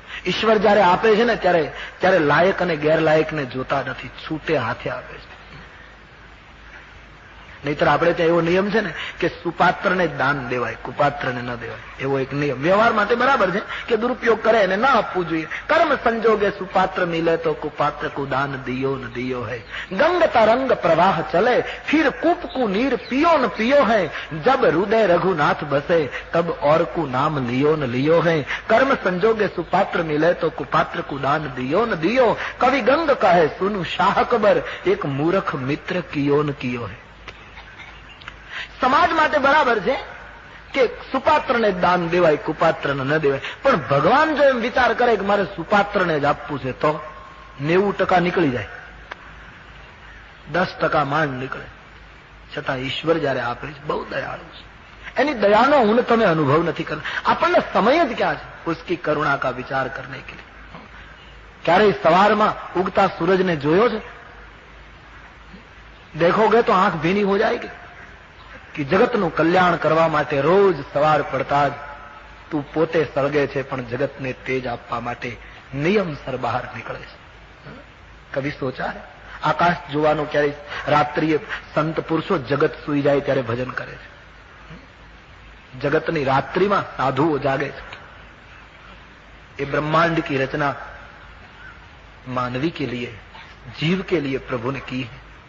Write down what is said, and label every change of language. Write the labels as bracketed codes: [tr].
[gu] ઈશ્વર જયારે આપે છે ને ત્યારે લાયક અને ગેરલાયકને જોતા નથી, છૂટે હાથે આપે છે. નહીતર આપણે ત્યાં એવો નિયમ છે ને કે સુપાત્રને જ દાન દેવાય, કુપાત્રને ન દેવાય, એવો એક નિયમ. વ્યવહાર માટે બરાબર છે કે દુરુપયોગ કરે એને ના આપવું જોઈએ. [hi] કર્મ સંજોગે સુપાત્ર મિલે તો કુપાત્ર કો દાન દિયો ન દિયો है. गंग तरंग प्रवाह चले फिर कूप को नीर पियो न पियो है. जब हृदय रघुनाथ बसे तब और को नाम लियो न लियो है. कर्म संजोगे सुपात्र मिले तो कुपात्र को दान दियो न दियो. कवि गंग कहे सुनु शाह अकबर एक मूर्ख मित्र कियो न कियो है. [gu] સમાજ માટે બરાબર છે કે સુપાત્રને દાન દેવાય, કુપાત્રને ન દેવાય. પણ ભગવાન જો એમ વિચાર કરે કે મારે સુપાત્રને જ આપવું છે તો 90% નીકળી જાય, 10% માંડ નીકળે. છતાં ઈશ્વર જયારે આપે છે બહુ દયાળુ છે. એની દયાનો હું તમે અનુભવ નથી કરતા. આપણને સમય જ ક્યાં છે [hi] ઉસકી કરુણા કા વિચાર કરને કે લીએ. [gu] ક્યારેય સવારમાં ઉગતા સૂરજને જોયો છે? દેખોગે તો આંખ ભીની હો જાયગી કે જગતનું કલ્યાણ કરવા માટે રોજ સવાર પડતા જ તું પોતે સળગે છે, પણ જગતને તેજ આપવા માટે નિયમસર બહાર નીકળે છે. [hi] કભી સોચા હે? [gu] આકાશ જોવાનું ક્યારેય રાત્રિએ સંત પુરુષો જગત સુઈ જાય ત્યારે ભજન કરે છે. જગતની રાત્રિમાં સાધુઓ જાગે છે. [hi] ये ब्रह्मांड की रचना मानवी के लिए, जीव के लिए प्रभु ने की है.